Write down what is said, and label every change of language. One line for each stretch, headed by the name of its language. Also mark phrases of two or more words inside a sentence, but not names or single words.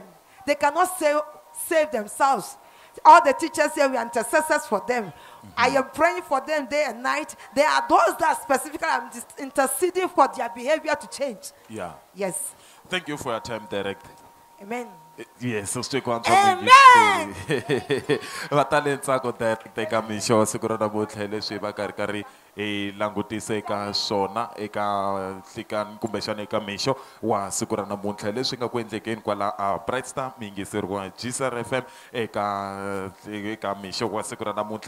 English: They cannot save themselves. All the teachers here, we are intercessors for them. I am praying for them day and night. There are those that specifically I'm interceding for their behavior to change. Yeah. Yes. Thank you for your time, Direct. Amen. Yes, so stick on Amen.
Tsonga: Vatalenta ko teka misho siguro na botlhe swi va karhi e langutise ka swona eka hlikan kumbexana eka mixo wa siku ra namuntlha leswi nga ku endlekeni kwala a Bright Star miyingiseriwa GSRFM eka mixo wa siku ra namuntlha